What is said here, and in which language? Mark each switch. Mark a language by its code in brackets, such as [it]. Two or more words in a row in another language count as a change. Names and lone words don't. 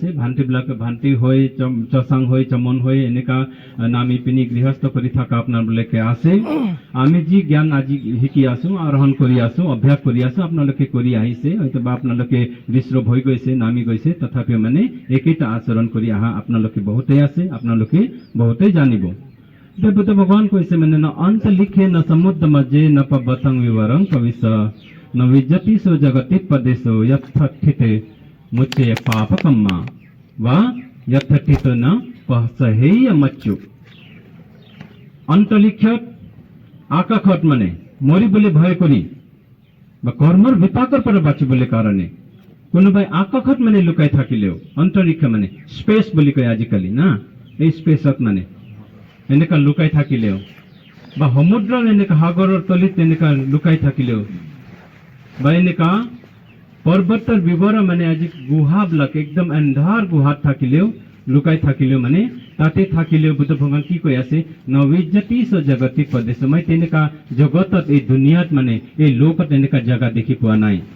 [as] ভান্তিবিলাকে ভান্তি হৈ চচাং হৈ চমন হৈ এনেকা নামি পিনি গৃহস্থ কৰি থকা আপোনালোকে আছে আমি যি জ্ঞান আজি শিকি আছো আৰোহণ কৰি আছো অভ্যাস কৰি আছো আপোনালোকে কৰি আহিছে হয়তো বা আপোনালোকে বিশ্ৰব হৈ গৈছে নামি গৈছে তথাপিও মানে একেটা আচৰণ কৰি আহা আপোনালোকে বহুতেই আছে আপোনালোকে বহুতেই জানিব বুদ্ধ ভগৱান কৈছে মানে [pi] ন অন্ত লিখে ন সমুদ্ৰ মধ্যে ন পবতং বিৱৰং কবিস न विजतिसो जगति पदेशो यत्थिते मुच्चे पापकम्मा वा यत्थित न पहसहेय मच्चु [as] অন্তলিক্ষত আকাশত মানে মৰিবলৈ ভয় কৰি বা কৰ্মৰ বিপাকৰ পৰা বাচিবলৈ কাৰণে কোনোবাই আকাশত মানে লুকাই থাকিলেও অন্তৰিক্ষ মানে স্পেচ বুলি কয় আজিকালি না এই স্পেচত মানে এনেকা লুকাই থাকিলেও বা সমুদ্ৰৰ এনেকা সাগৰৰ তলিত এনেকা লুকাই থাকিলেও বা এনেকা পৰ্বতৰ বিৱৰ মানে আজি গুহাবিলাক একদম এন্ধাৰ গুহাত থাকিলেও লুকাই থাকিলেও মানে তাতে থাকিলেও বুদ্ধ ভগৱান কি কৈ আছে [pi] নবিজ্জতিস জগতি পদেশ [as] মই তেনেকা জগতত এই দুনিয়াত মানে এই লোকত এনেকা জাগা দেখি পোৱা নাই